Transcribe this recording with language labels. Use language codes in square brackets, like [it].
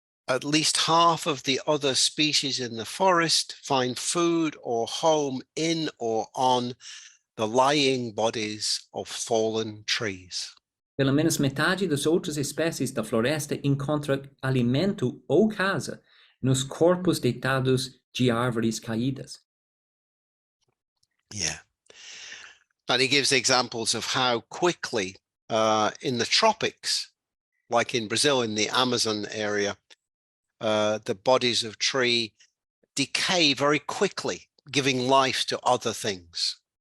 [en] At least half of the other species in the forest find food or home in or on the lying bodies of fallen trees. [pt] Pelo menos metade das outras espécies da floresta encontra alimento ou casa nos corpos deitados de árvores caídas. [en] Yeah. And he gives examples of how quickly in the tropics, like in Brazil, in the Amazon area, the bodies of tree decay very quickly, giving life to other things.